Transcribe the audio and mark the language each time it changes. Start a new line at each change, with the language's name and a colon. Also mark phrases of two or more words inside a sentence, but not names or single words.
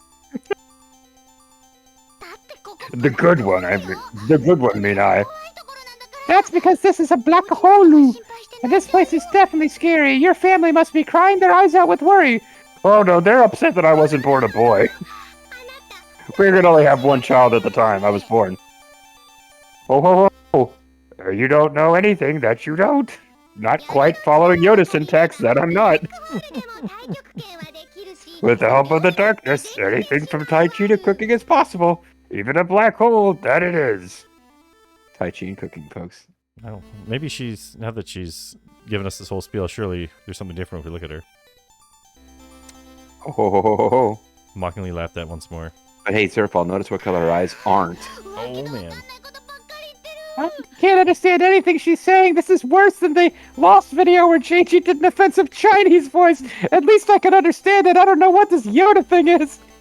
English: The good one, mean I. That's because this is a black hole, and this place is definitely scary. Your family must be crying their eyes out with worry. Oh no, they're upset that I wasn't born a boy. We could only have one child at the time I was born. Oh, ho, ho. You don't know anything that you don't. Not quite following Yoda syntax, that I'm not. With the help of the darkness, anything from Tai Chi to cooking is possible. Even a black hole, that it is. Tai Chi and cooking, folks. Oh, maybe now that she's given us this whole spiel, surely there's something different if we look at her. Oh, ho, ho, ho, ho, ho. Mockingly laughed at once more. But hey, Zerfall, notice what color her eyes aren't. Oh, man. I can't understand anything she's saying. This is worse than the Lost video where JG did an offensive Chinese voice. At least I can understand it. I don't know what this Yoda thing is.